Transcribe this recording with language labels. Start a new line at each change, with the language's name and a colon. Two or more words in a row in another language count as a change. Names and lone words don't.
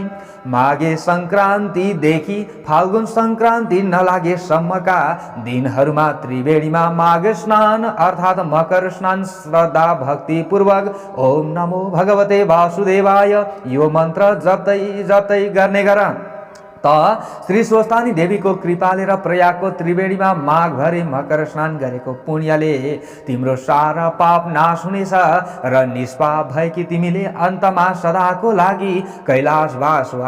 Nepali: माघे संक्रान्तिदेखि फाल्गुन संक्रान्ति नलागेसम्मका दिनहरूमा त्रिवेणीमा माघ स्नान अर्थात् मकर स्नान श्रद्धा भक्ति पूर्वक
Sanskrit: ओम नमो भगवते वासुदेवाय
Nepali: यो मन्त्र जप्दै जप्दै गर्ने गर। श्री स्वस्थानी देवीको कृपाले र प्रयागको त्रिवेणीमा माघभरि मकर स्नान गरेको पुण्यले तिम्रो सारा पाप नाश हुनेछ र निष्पाप भएकी तिमीले अन्तमा सदाको लागि कैलाशवास वा